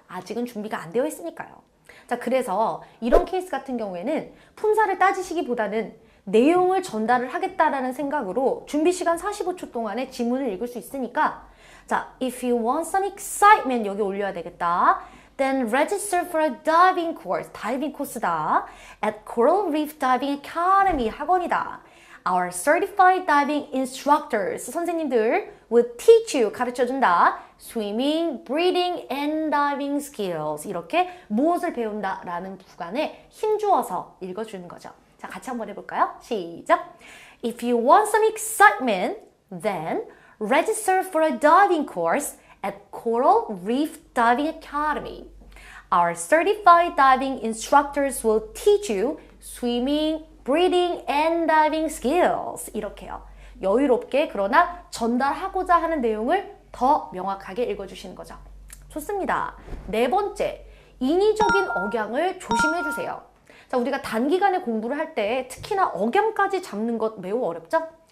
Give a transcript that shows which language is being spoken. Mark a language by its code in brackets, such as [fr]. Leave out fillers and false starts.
[ko] 아직은 준비가 안 되어 있으니까요. 자, 그래서 이런 케이스 같은 경우에는 품사를 따지시기보다는 내용을 전달을 하겠다라는 생각으로 준비 시간 45초 동안에 지문을 읽을 수 있으니까 자, [en] if you want some excitement [ko] 여기 올려야 되겠다. [en] Then register for a diving course. [ko] 다이빙 코스다. [en] At Coral Reef Diving Academy [ko] 학원이다. [en] Our certified diving instructors [ko] 선생님들 [en] will teach you [ko] 가르쳐준다. [en] Swimming, breathing, and diving skills [ko] 이렇게 무엇을 배운다라는 구간에 힘주어서 읽어주는 거죠. 자, 같이 한번 해볼까요? 시작! [en] If you want some excitement, then register for a diving course at Coral Reef Diving Academy. Our certified diving instructors will teach you swimming, breathing, and diving skills. [ko] 이렇게요. 여유롭게 그러나 전달하고자 하는 내용을 더 명확하게 읽어주시는 거죠. 좋습니다. 네 번째, 인위적인 억양을 조심해 주세요. 자, 우리가 단기간에 공부를 할 때 특히나 억양까지 잡는 것 매우 어렵죠?